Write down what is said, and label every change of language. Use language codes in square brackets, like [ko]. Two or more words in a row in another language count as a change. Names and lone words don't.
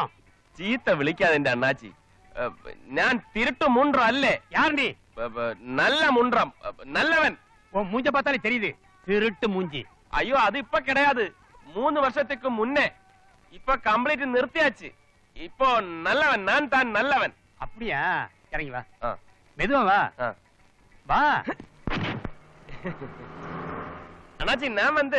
[ml] ചീത്ത വിളിക്കാതെ എന്റെ അണ്ണാച്ചി ഞാൻ തിരുട്ട് മുണ്ട്രം അല്ലേ [ta] யார் நீ [ml] നല്ല മുണ്ട്രം നല്ലവൻ [ta] உன் மூஞ்ச பார்த்தாலே தெரியுது திருட்டு மூஞ்சி [ml] അയ്യോ അത് ഇപ്പൊ കിടയാത് 3 വർഷത്തേക്ക് മുന്നേ ഇപ്പൊ കംപ്ലീറ്റ് നിർത്തിയാச்சு ഇപ്പൊ നല്ലവൻ [ta] நான் தான் நல்லவன் அப்படியா இறங்கி வா ആ மெதுவா வா ആ வா அண்ணாச்சி நான் வந்து